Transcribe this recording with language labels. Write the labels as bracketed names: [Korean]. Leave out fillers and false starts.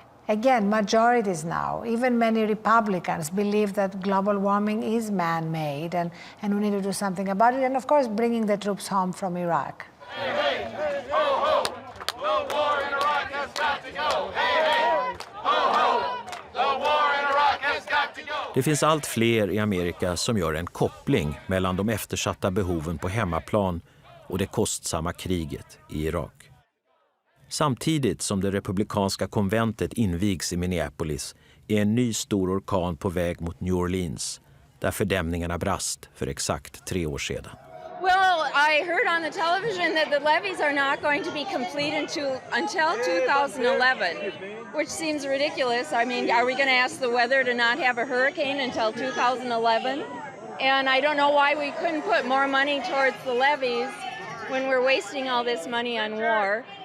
[English] Again, majorities now, even many Republicans, believe that global warming is man-made and we need to do something about it. And of course, bringing the troops home from Iraq. Hey, hey, ho, ho, the war in Iraq has got to go. Hey, hey, ho, ho, the war in Iraq has got to go. [Swedish] Det finns allt fler i Amerika som gör en koppling mellan de eftersatta behoven på hemmaplan och det kostsamma kriget i Irak. Samtidigt som det republikanska konventet invigs i Minneapolis är en ny stor orkan på väg mot New Orleans, där fördämningarna brast för exakt 3 år sedan. [English] Well, I heard on the television that the levees are not going to be complete until 2011, which seems ridiculous. I mean, are we going to ask the weather to not have a hurricane until 2011? And I don't know why we couldn't put more money towards the levees when we're wasting all this money on war.